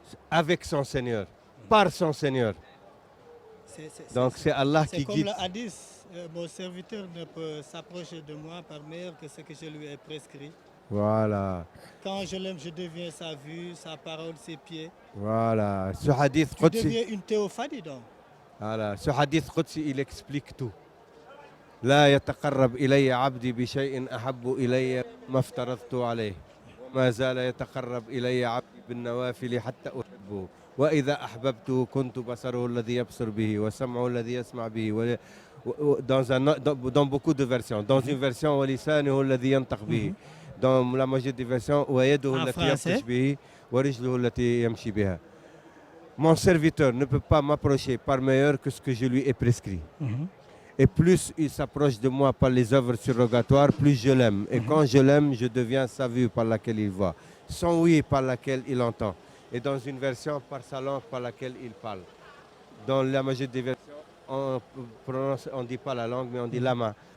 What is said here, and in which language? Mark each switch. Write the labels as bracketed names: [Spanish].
[French] Avec son Seigneur, par son Seigneur. Donc c'est Allah qui guide. C'est comme le hadith, mon serviteur ne peut s'approcher de moi par meilleur que ce que je lui ai prescrit. Voilà. Quand je l'aime, je deviens sa vue, sa parole, ses pieds. Voilà. Ce hadith Qudsi. Tu deviens une théophanie donc. Voilà. Ce hadith Qudsi, il explique tout. [Arabic] لا يتقرب إلي عبدي بشيء أحب إلي ما افترضت عليه وما زال يتقرب إلي عبدي بالنوافل حتى أحبه وإذا أحببته كنت بصره الذي يبصر به وسمعه الذي يسمع به [French] dans beaucoup de versions. Dans une version [Arabic] ولسانه الذي ينطق به. [French] Dans la majorité des versions [Arabic] ويده التي يبطش به ورجله التي يمشي بها. [French] Mon serviteur ne peut pas m'approcher par meilleur que ce que je lui ai prescrit. Et plus il s'approche de moi par les œuvres surrogatoires, plus je l'aime. Et quand je l'aime, je deviens sa vue par laquelle il voit, son oui par laquelle il entend. Et dans une version, par sa langue par laquelle il parle. Dans la majorité des versions, on ne dit pas la langue, mais on dit la main.